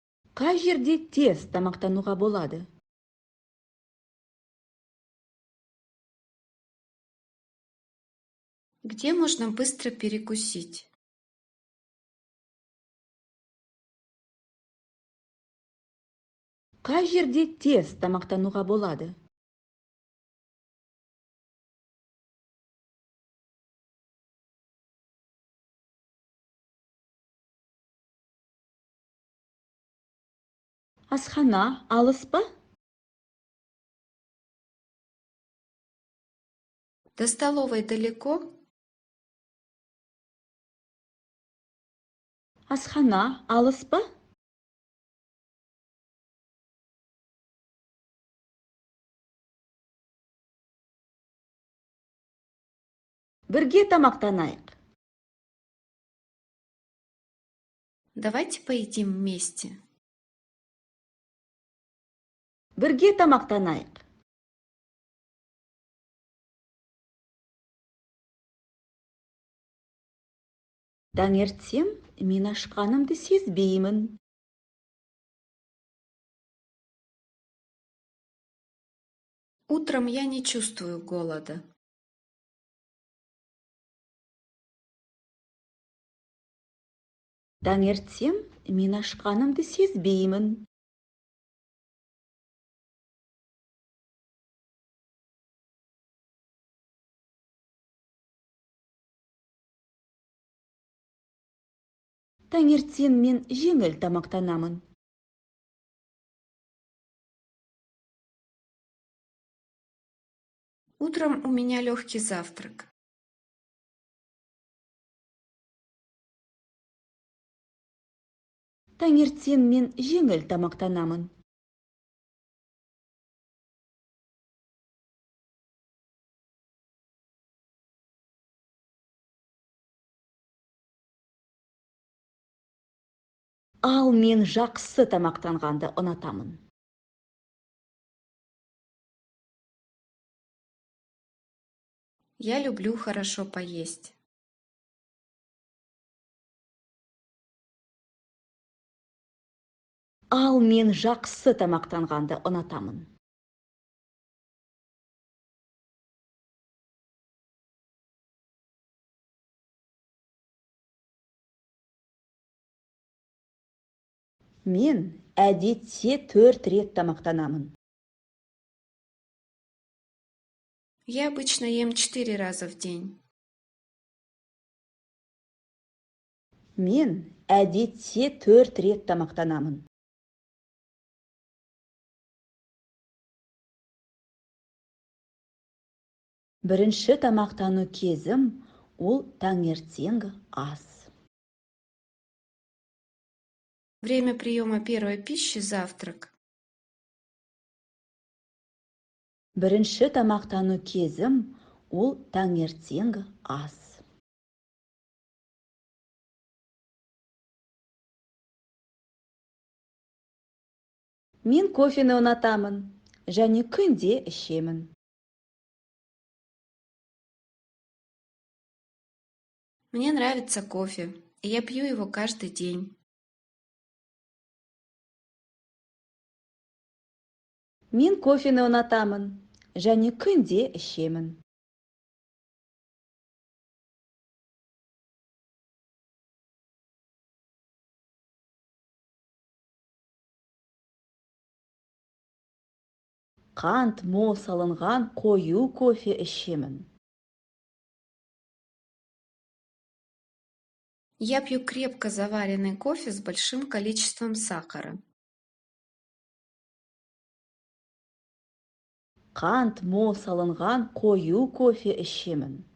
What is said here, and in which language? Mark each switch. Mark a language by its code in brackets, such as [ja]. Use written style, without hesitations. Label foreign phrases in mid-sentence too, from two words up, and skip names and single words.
[kk] Қай жерде тез тамақтануға болады? [ru] Где можно быстро перекусить? [kk] Қай жерде тез тамақтануға болады? Асхана алыс па? [ru] До столовой далеко? [kk] Асхана алыс па? Бірге тамақтанайық. [ru] Давайте поедим вместе. [kk] Бірге тамақтанайық. Таңертең мен ашқанымды сезбеймін. [ru] Утром я не чувствую голода. [kk] Таңертең мен ашқанымды сезбеймін. Таңертең мен жеңіл тамақтанамын. [ru] Утром у меня легкий завтрак. [kk] Таңертең мен жеңіл тамақтанамын. Ал мен жақсы тамақтанғанды ұнатамын. [ru] Я люблю хорошо поесть. [kk] Ал мен жақсы тамақтанғанды ұнатамын. Мен әдетте 4 рет тамақтанамын. [ru] Я обычно ем 4 раза в день. [kk] Мен әдетте 4 рет тамақтанамын. Бірінші тамақтану кезім ол таңертеңгі ас. [ru] Время приема первой пищи – завтрак. [kk] Бірінші тамақтану кезім ол таңертеңгі ас. Мен кофені ұнатамын, және күнде ішемін. [ru] Мне нравится кофе, и я пью его каждый день. [kk] Мен кофені ұнатамын, және күнде ішемін. Қант мол салынған қою кофе ішемін. [ru] Я пью крепко заваренный кофе с большим количеством сахара. [kk] Қант мол салынған қою кофе ішемін.